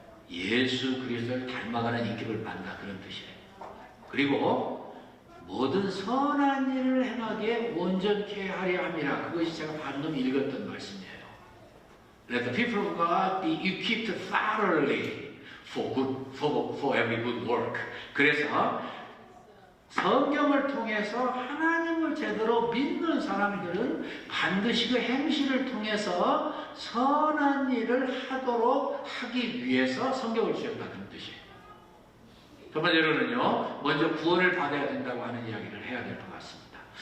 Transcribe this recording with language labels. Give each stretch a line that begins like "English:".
Korean: 예수 그리스도를 닮아가는 인격을 받는다, 그런 뜻이에요. 그리고 모든 선한 일을 행하기에 온전케 하려 함이라. 그것이 제가 방금 읽었던 말씀이에요.
English: Let the people of God be equipped thoroughly for every good work.
Korean: 그래서 성경을 통해서 하나님을 제대로 믿는 사람들은 반드시 그 행실을 통해서 선한 일을 하기 위해서 성경을 주셨다는 뜻이에요. 첫 번째로는요, 먼저 구원을 받아야 된다고 하는 이야기를 해야 될 것 같습니다.